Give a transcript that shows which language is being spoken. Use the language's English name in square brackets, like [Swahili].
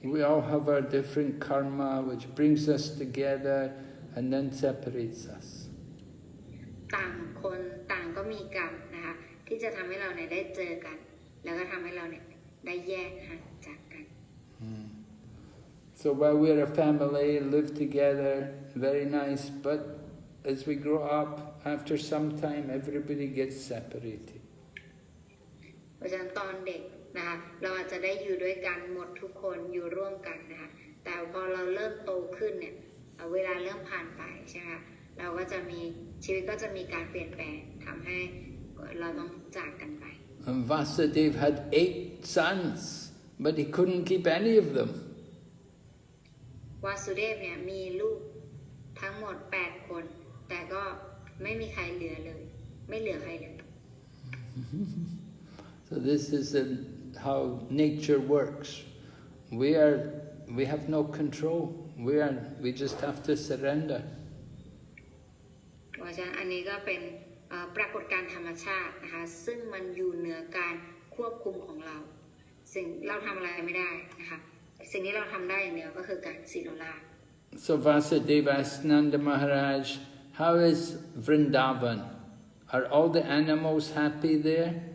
[English] We all have our different karma which brings us together and then separates us. [Thai] ต่างคนต่างก็มีกรรมนะคะที่จะทำให้เราเนี่ยได้เจอกันแล้วก็ทำให้เราเนี่ยได้แยกห่างจากกัน [English] So while we're a family, live together, very nice, but as we grow up, after some time, everybody gets separated. [Thai] เพราะฉะนั้นตอนเด็กนะคะเราอาจจะได้อยู่ด้วยกันหมดทุกคนอยู่ร่วมกันนะคะแต่พอเราเริ่มโตขึ้นเนี่ยเวลาเริ่มผ่านไปใช่ไหมคะเราก็จะมีชีวิตก็จะมีการเปลี่ยนแปลงทำให้เราต้องจากกันไป [English] And Vasudeva had 8 sons, but he couldn't keep any of them. [Thai] วาสุเดฟเนี่ยมีลูกทั้งหมด8คนแต่ก็ไม่มีใครเหลือเลยไม่เหลือใครเลย [English] So this is how nature works. We have no control. We just have to surrender. [Thai] เพราะฉะนั้นอันนี้ก็เป็นปรากฏการณ์ธรรมชาตินะคะซึ่งมันอยู่เหนือการควบคุมของเราสิ่งเราทำอะไรไม่ได้นะคะสิ่งที่เราทำได้อย่างเดียวก็คือการศีลลา [English] So Vasudeva asked Nanda Maharaj, how is Vrindavan? Are all the animals happy there?